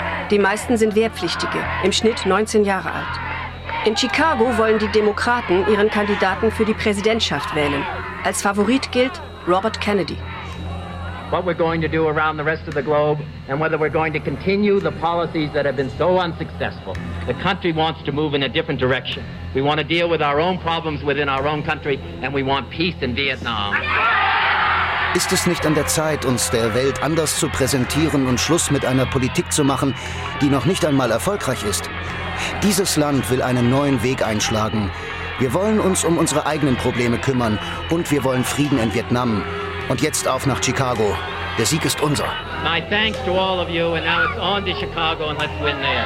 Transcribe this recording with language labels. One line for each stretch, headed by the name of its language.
German: Die meisten sind Wehrpflichtige, im Schnitt 19 Jahre alt. In Chicago wollen die Demokraten ihren Kandidaten für die Präsidentschaft wählen. Als Favorit gilt Robert Kennedy.
English: What we're going to do around the rest of the globe and whether we're going to continue the policies that have been so unsuccessful. The country wants to move in a different direction. We want to deal with our own problems within our own country and we want peace in Vietnam.
German: Ist es nicht an der Zeit, uns der Welt anders zu präsentieren und Schluss mit einer Politik zu machen, die noch nicht einmal erfolgreich ist? Dieses Land will einen neuen Weg einschlagen. Wir wollen uns um unsere eigenen Probleme kümmern und wir wollen Frieden in Vietnam. Und jetzt auf nach Chicago. Der Sieg ist unser.
English: My thanks to all of you and now it's on to Chicago and let's win there.